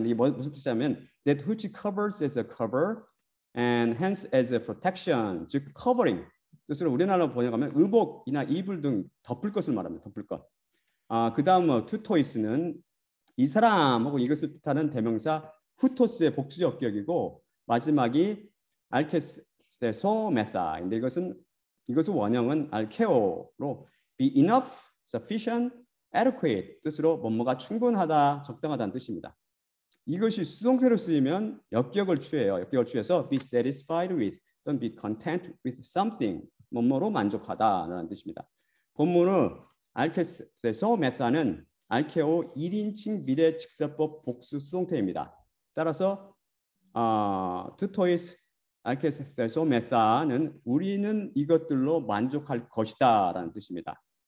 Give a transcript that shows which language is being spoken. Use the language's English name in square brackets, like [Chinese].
[Korean] 이게 무슨 뜻이냐면 [English] that which covers as a cover and hence as a protection. [Korean] 즉 covering 뜻으로 우리나라로 번역하면 의복이나 이불 등 덮을 것을 말합니다. 덮을 것. 그다음 투토이스는 이 사람하고 이것을 뜻하는 대명사 후토스의 복수적 격이고, 마지막이 알케세소메타인데 이것은 원형은 알케오로 [English] be enough, sufficient, adequate [Korean] 뜻으로 뭐뭐가 충분하다, 적당하다는 뜻입니다. 이것이 수동태로 쓰이면 역격을 취해요. 역격을 취해서 [English] be satisfied with [Korean] 또는 [English] be content with something, [Korean] 뭐뭐로 만족하다라는 뜻입니다. 본문은 알케세소메타는 알케오 1인칭 미래 직설법 복수 수동태입니다. 따라서 투토이스 알케세소메타는 우리는 이것들로 만족할 것이다라는 뜻입니다.